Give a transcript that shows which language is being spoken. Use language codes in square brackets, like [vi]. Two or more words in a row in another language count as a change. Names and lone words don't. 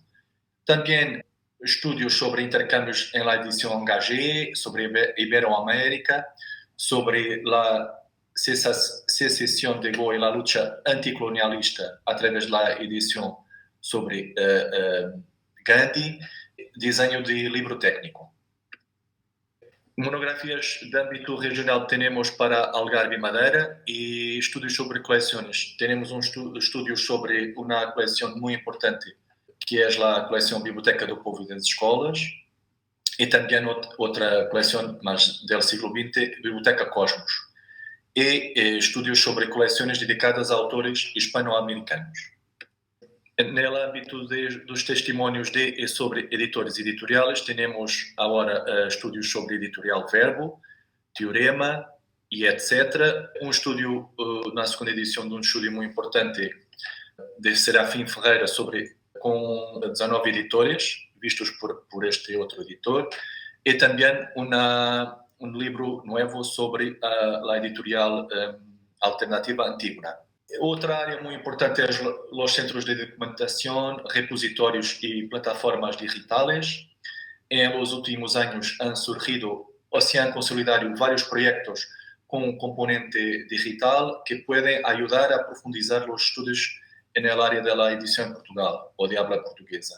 [es] También estudios sobre intercambios en la edición Engagé, sobre Iberoamérica, sobre la secesión de Goa y la lucha anticolonialista a través de la edición sobre Gandhi, diseño de libro técnico. Monografías de ámbito regional tenemos para Algarve y Madeira y estudios sobre colecciones. Tenemos un estudio sobre una colección muy importante que es la colección Biblioteca do Povo e das Escolas, y también otra colección más del siglo XX, Biblioteca Cosmos, y estudios sobre colecciones dedicadas a autores hispanoamericanos. En el ámbito de los testimonios de sobre editores y editoriales, tenemos ahora estudios sobre Editorial Verbo, Teorema, e etc. [pt] Um estúdio, na segunda edição de um estúdio muito importante de Serafim Ferreira com 19 editores, vistos por este outro editor, e também um livro novo sobre a editorial alternativa Antígona. Outra área [es] muy importante es los centros de documentación, repositorios y plataformas digitales. En los últimos años han surgido o se han consolidado varios proyectos con un componente digital que pueden ayudar a profundizar los estudios en el área de la edición en Portugal o de habla portuguesa.